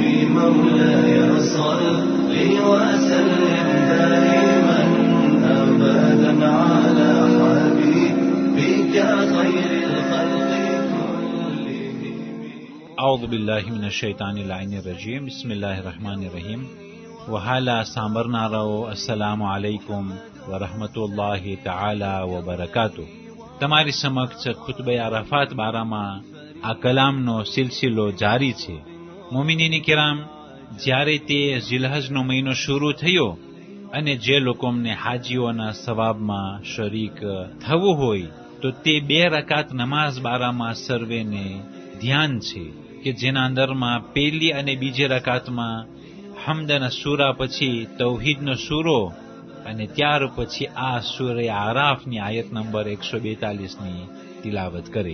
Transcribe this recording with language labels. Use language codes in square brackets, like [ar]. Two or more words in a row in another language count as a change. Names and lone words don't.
[ar] مولاي صل وسلم دائما أبدا على حبيبك خير الخلق كلهم. أعوذ بالله من الشيطان اللعين الرجيم. بسم الله الرحمن الرحيم. وحالا સાંભળનારાઓ السلام عليكم ورحمة الله تعالى وبركاته. [gu] તમારી સમક્ષ ખુતબે અરાફાત બારામાં આ કલામનો સિલસિલો જારી છે. મોમિનીન કિરામ, જ્યારે તે ઝિલહજનો મહિનો શરૂ થયો અને જે લોકોને હાજીઓના સવાબમાં શરીક થવું હોય તો તે 2 રકાત નમાઝ બારામાં સર્વેને ધ્યાન છે કે જેના અંદરમાં પહેલી અને બીજી રકાતમાં હમદના સૂરા પછી તૌહીદનો સૂરો અને ત્યાર પછી આ સૂરે આરાફની આયત નંબર 142ની તિલાવત કરે.